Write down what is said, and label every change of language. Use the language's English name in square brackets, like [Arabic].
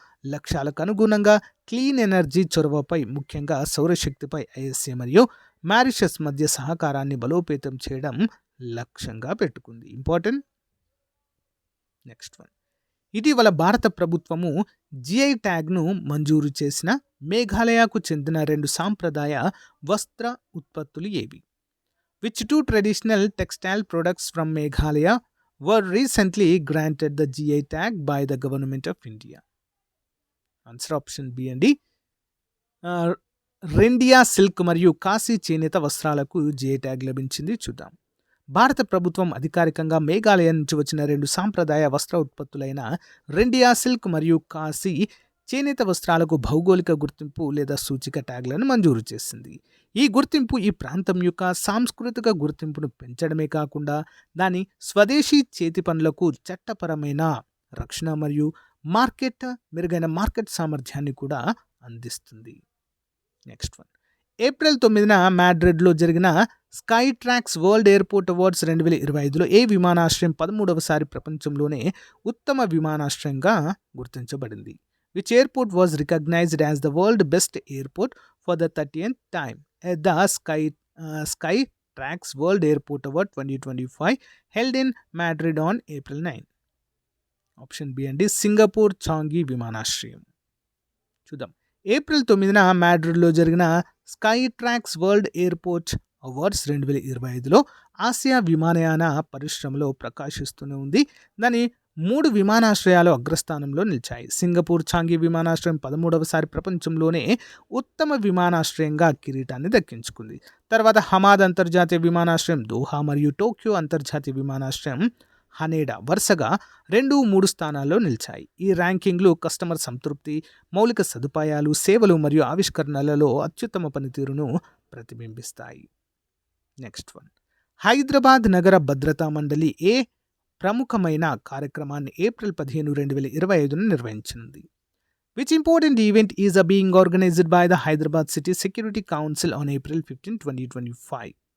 [Telugu] లక్ష్యాలకు అనుగుణంగా clean energy చొరవపై ముఖ్యంగా సౌరశక్తిపై ఐఎస్ఏ మరియు మారిషస్ మధ్య సహకారాన్ని బలోపేతం చేయడం లక్ష్యంగా పెట్టుకుంది. ఇంపార్టెంట్. Next one. ఇటీవల భారత ప్రభుత్వము జిఐ ట్యాగ్ను మంజూరు చేసిన మేఘాలయకు చెందిన 2 సాంప్రదాయ వస్త్ర ఉత్పత్తులు ఏవి? [English] Which 2 traditional textile products from Meghalaya were recently granted the GI tag by the Government of India? Answer option B అండి. [Telugu] రెండియా సిల్క్ మరియు కాశీ చేనేత వస్త్రాలకు జిఐ ట్యాగ్ లభించింది. చూద్దాం. భారత ప్రభుత్వం అధికారికంగా మేఘాలయ నుంచి వచ్చిన 2 సాంప్రదాయ వస్త్ర ఉత్పత్తులైన రెండియా సిల్క్ మరియు కాశీ చేనేత వస్త్రాలకు భౌగోళిక గుర్తింపు లేదా సూచిక ట్యాగ్లను మంజూరు చేసింది. ఈ గుర్తింపు ఈ ప్రాంతం యొక్క సాంస్కృతిక గుర్తింపును పెంచడమే కాకుండా దాని స్వదేశీ చేతి పనులకు చట్టపరమైన రక్షణ మరియు మెరుగైన మార్కెట్ సామర్థ్యాన్ని కూడా అందిస్తుంది. Next one. ఏప్రిల్ 9న మాడ్రిడ్లో జరిగిన sky tracks world airport awards 2025లో ఏ విమానాశ్రయం 13వసారి ప్రపంచంలోనే ఉత్తమ విమానాశ్రయంగా గుర్తించబడింది? [English] Which airport was recognized as the world best airport for the 30th time at the Sky Tracks World Airport Award 2025 held in Madrid on April 9? [Telugu] Option B అండి, Singapore Changi విమానాశ్రయం. చూద్దాం. April 9న మాడ్రిడ్లో జరిగిన sky tracks world airport awards 2025లో Asia విమానయాన పరిశ్రమలో ప్రకాశిస్తూనే ఉంది. దాని 3 విమానాశ్రయాలు అగ్రస్థానంలో నిలిచాయి. సింగపూర్ చాంగి విమానాశ్రయం 13వసారి ప్రపంచంలోనే ఉత్తమ విమానాశ్రయంగా కిరీటాన్ని దక్కించుకుంది. తర్వాత హమాద్ అంతర్జాతీయ విమానాశ్రయం, దోహా మరియు టోక్యో అంతర్జాతీయ విమానాశ్రయం హనేడా వరుసగా 2, 3 స్థానాల్లో నిలిచాయి. ఈ ర్యాంకింగ్లు కస్టమర్ సంతృప్తి, మౌలిక సదుపాయాలు, సేవలు మరియు ఆవిష్కరణలలో అత్యుత్తమ పనితీరును ప్రతిబింబిస్తాయి. Next one. హైదరాబాద్ నగర భద్రతా మండలి ఏ ప్రముఖమైన కార్యక్రమాన్ని ఏప్రిల్ 15, 2025న నిర్వహించింది? [English] Which important event is being organized by the Hyderabad City Security Council on April 15, 2025?